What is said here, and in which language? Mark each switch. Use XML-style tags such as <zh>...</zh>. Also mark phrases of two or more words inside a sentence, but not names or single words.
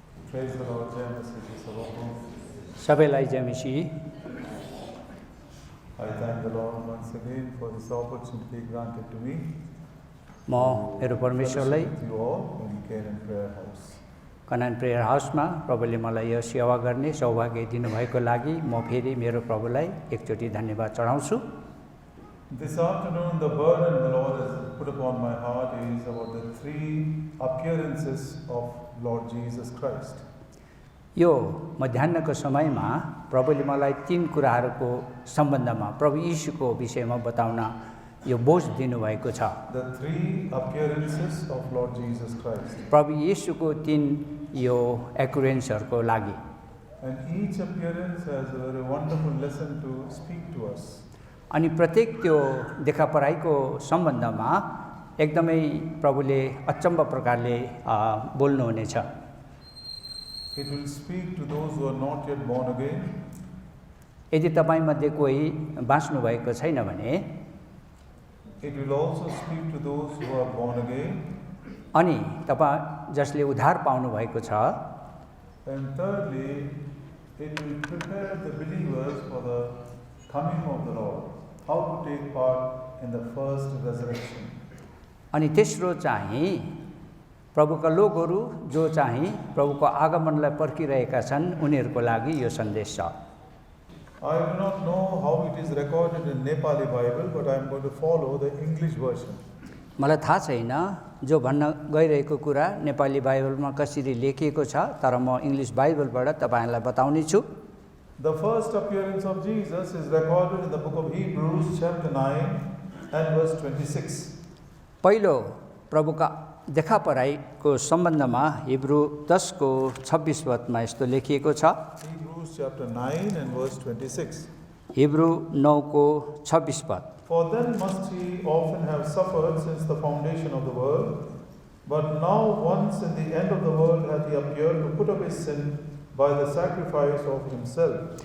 <ne>सबैलाई जय मसीह।</ne> <en>I thank the Lord once again for this opportunity granted to me</en> <ne>म मेरो परमेश्वरलाई</ne> <en>fellowship with you all in Canaan Prayer House.</en> <ne>कनान प्रेयर हाउसमा प्रभुले मलाई यो सेवा गर्ने सौभाग्य दिनुभएको लागि म फेरि मेरो प्रभुलाई एकचोटि धन्यवाद चढाउँछु।</ne> <en>This afternoon, the burden the Lord has put upon my heart is about the three appearances of Lord Jesus Christ.</en> <ne>यो मध्याह्नको समयमा प्रभुले मलाई तीन कुराहरूको सम्बन्धमा प्रभु यीशुको विषयमा बताउन यो बोझ दिनुभएको छ।</ne> <en>The three appearances of Lord Jesus Christ.</en> <ne>प्रभु यीशुको तीन यो एक्युरेन्सहरूको लागि।</ne> <en>And each appearance has a very wonderful lesson to speak to us.</en> <ne>अनि प्रत्येक त्यो देखापराइको सम्बन्धमा एकदमै प्रभुले अचम्म प्रकारले बोल्नुहुनेछ।</ne> <en>It will speak to those who are not yet born again.</en> <ne>यदि तपाईँमध्ये कोही बाँच्नु भएको छैन भने</ne> <en>It will also speak to those who are born again.</en> <ne>अनि तपाईँ जसले उद्धार पाउनु भएको छ,</ne> <en>And thirdly, it will prepare the believers for the coming of the Lord. How to take part in the first resurrection.</en> <ne>अनि तेस्रो चाहिँ प्रभुका लोकहरू जो चाहिँ प्रभुको आगमनलाई पर्खिरहेका छन् उनीहरूको लागि यो सन्देश छ।</ne> <en>I do not know how it is recorded in Nepali Bible, but I am going to follow the English version.</en> <ne>मलाई थाहा छैन जो भन्न गइरहेको कुरा नेपाली बाइबलमा कसरी लेखिएको छ, तर म इङ्ग्लिस बाइबलबाट तपाईँहरूलाई बताउने छु।</ne> <en>The first appearance of Jesus is recorded in the book of Hebrews chapter 9 and verse 26.</en> <ne>पहिलो प्रभुका देखापराइको सम्बन्धमा हिब्रू 10 को 26 पदमा यस्तो लेखिएको छ।</ne> <en>Hebrews chapter 9 and verse 26.</en> <ne>हिब्रू 9 को 26 पद।</ne> <en>For then must he often have suffered since the foundation of the world, but now once in the end of the world hath he appeared to put away sin by the sacrifice of himself.</en>